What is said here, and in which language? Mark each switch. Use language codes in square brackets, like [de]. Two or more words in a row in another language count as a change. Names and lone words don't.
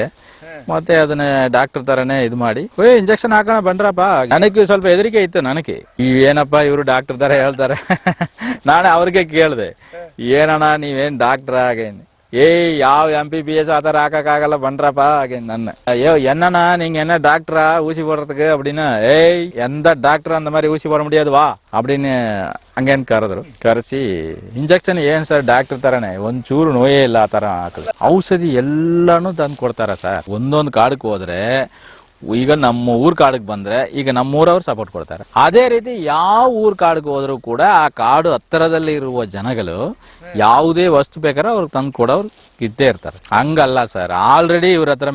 [kn] ಮತ್ತೆ ಅದನ್ನ ಡಾಕ್ಟರ್ ತರನೇ ಇದು ಮಾಡಿ ಇಂಜೆಕ್ಷನ್ ಹಾಕೋಣ ಬನ್ರಪ್ಪ. ನನಗೆ ಸ್ವಲ್ಪ ಹೆದರಿಕೆ ಇತ್ತು. ನನಗೆ ಏನಪ್ಪಾ ಇವ್ರು ಡಾಕ್ಟರ್ ತರ ಹೇಳ್ತಾರೆ. ನಾನೇ ಅವ್ರಿಗೆ ಕೇಳ್ದೆ, ಏನಣ್ಣ ನೀವೇನ್ ಡಾಕ್ಟರ್ ಹಾಗೇನು ಯಾವ MBBS ಆ ಥರ ಹಾಕಕ್ಕಾಗಲ್ಲ ಬನ್ರಪ್ಪ ಹಾಗೆ ನನ್ನ [ta] ஐயோ என்னண்ணா நீங்க என்ன டாக்டரா ஊசி போடுறதுக்கு அப்படின்னு எந்த டாக்டர் அந்த மாதிரி ஊசி போட முடியாது வா அப்படின்னு [kn] ಹಂಗೇನ್ ಕರೆದ್ರು ಕರೆಸಿ ಇಂಜೆಕ್ಷನ್ ಏನ್ ಸರ್ ಡಾಕ್ಟರ್ ತರನೇ ಒಂಚೂರು ನೋಯೇ ಇಲ್ಲ ಆ ತರ ಹಾಕಿದ್ರು ಔಷಧಿ ಎಲ್ಲಾನು ತಂದು ಕೊಡ್ತಾರ ಸರ್ ಒಂದೊಂದು ಕಾಡಕ್ಕೆ ಹೋದ್ರೆ ಈಗ ನಮ್ಮ ಊರ್ ಕಾಡಿಗೆ ಬಂದ್ರೆ ಈಗ ನಮ್ಮೂರವ್ರು ಸಪೋರ್ಟ್ ಕೊಡ್ತಾರೆ ಅದೇ ರೀತಿ ಯಾವ ಊರ್ ಕಾಡಿಗೆ ಹೋದ್ರು ಕೂಡ ಆ ಕಾಡು ಹತ್ತಿರದಲ್ಲಿ ಇರುವ ಜನಗಳು ಯಾವುದೇ ವಸ್ತು ಬೇಕಾದ್ರೆ ಅವ್ರಿಗೆ ತಂದು ಕೊಡೋರು ಇದ್ದೇ ಇರ್ತಾರೆ ಹಂಗಲ್ಲ ಸರ್ ಆಲ್ರೆಡಿ ಇವ್ರ ಹತ್ರ